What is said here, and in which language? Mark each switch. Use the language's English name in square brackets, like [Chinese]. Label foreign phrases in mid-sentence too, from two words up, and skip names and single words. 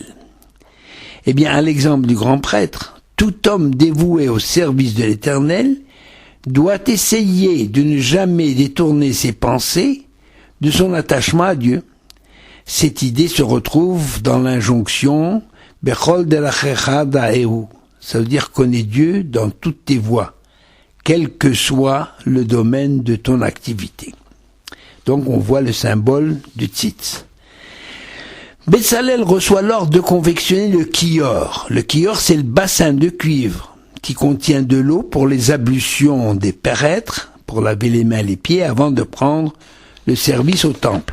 [French] Eh bien, à l'exemple du grand prêtre, tout homme dévoué au service de l'Éternel doit essayer de ne jamais détourner ses pensées de son attachement à Dieu. Cette idée se retrouve dans l'injonction « [Hebrew] בכל דרכיך דעהו ». [French] Ça veut dire connais Dieu dans toutes tes voies, quel que soit le domaine de ton activité. Donc on voit le symbole du tzitz. Betsalel reçoit l'ordre de confectionner le kior. Le kior, c'est le bassin de cuivre qui contient de l'eau pour les ablutions des prêtres, pour laver les mains et les pieds avant de prendre le service au temple.